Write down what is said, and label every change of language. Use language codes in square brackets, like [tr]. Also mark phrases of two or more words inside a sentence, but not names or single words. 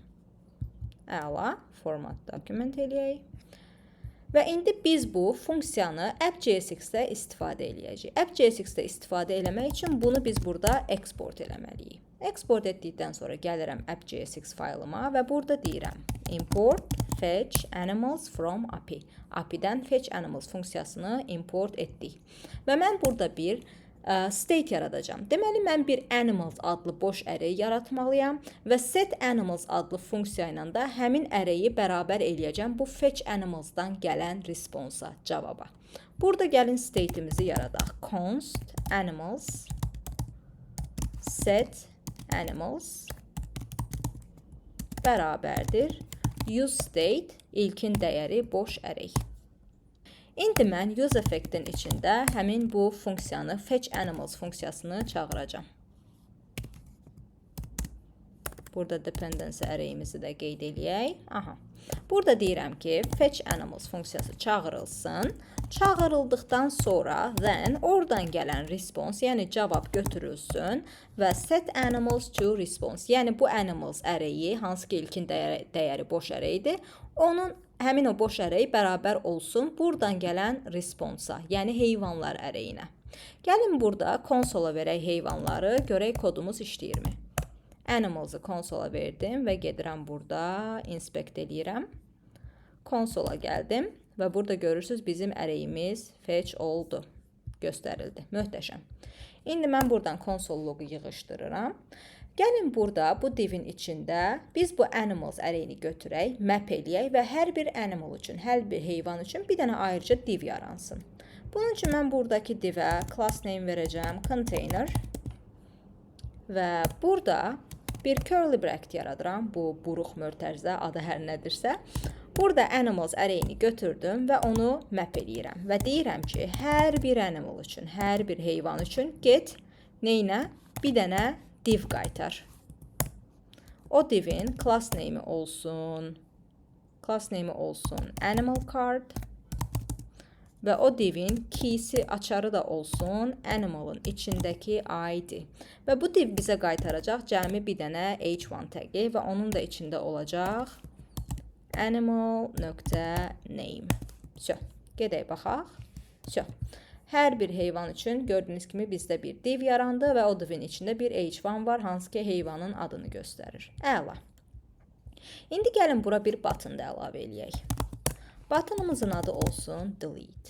[az] Əla, [en] format document [az] eləyək. Və indi biz bu funksiyanı app.jsx-də istifadə eləyəcəyik. App.jsx-də istifadə eləmək üçün bunu biz burada export eləməliyik. Export etdikdən sonra gəlirəm app.jsx faylıma və burada deyirəm [en] import fetch animals from API. [az] API-dən [en] fetch animals [az] funksiyasını import etdik. Və mən burada bir state yaradacağım. Deməli, mən bir animals adlı boş array yaratmalıyam və [en] set animals [az] adlı funksiya ilə də həmin arrayi bərabər eləyəcəm bu [en] fetch animalsdan [az] gələn responsa, cavaba. Burada gəlin state'imizi yaradaq. [en] Const animals set animals [az] bərabərdir useState ilkin dəyəri boş array. İndi mən useEffect-in içində həmin bu funksiyanı [en] fetch animals [az] funksiyasını çağıracağım. Burada dependency arrayimizi də qeyd eləyək. Aha. Burada deyirəm ki, [en] fetch animals [az] funksiyası çağırılsın. Çağırıldıqdan sonra then oradan gələn response, yəni cavab götürülsün və [en] set animals to response, [az] yəni bu animals arrayi, hansı ki ilkin dəyəri boş arraydir, həmin o boş array bərabər olsun buradan gələn responsa, yəni heyvanlar arrayinə. Gəlin burada konsola verək heyvanları, görək kodumuz işləyirmi? Animals'ı konsola verdim və gedirəm burada, inspect eləyirəm. Konsola gəldim və burada görürsünüz bizim arrayimiz fetch oldu, göstərildi. Möhtəşəm. İndi mən buradan konsol logu yığışdırıram. Gəlin burada bu divin içində biz bu animals arrayini götürək, map eləyək və hər bir animal üçün, hər bir heyvan üçün bir dənə ayrıca div yaransın. Bunun üçün mən buradakı divə [en] class name [az] verəcəm, container və burada bir [en] curly bracket [az] yaradıram, bu buruq mötərizə adı hər nədirsə. Burada animals arrayini götürdüm və onu map eləyirəm və deyirəm ki, hər bir animal üçün, hər bir heyvan üçün get neynə? Bir dənə div qaytar. O divin [en] class name'i [az] olsun [en] animal card [az] və o divin key'si açarı da olsun animalın içindəki ID. Və bu div bizə qaytaracaq cəmi bir dənə h1 tagi və onun da içində olacaq animal.name. Gedək baxaq. Hər bir heyvan üçün gördüyünüz kimi bizdə bir div yarandı və o divin içində bir h1 var, hansı ki heyvanın adını göstərir. Əla. İndi gəlin bura bir button da əlavə eləyək. Buttonumuzun adı olsun delete.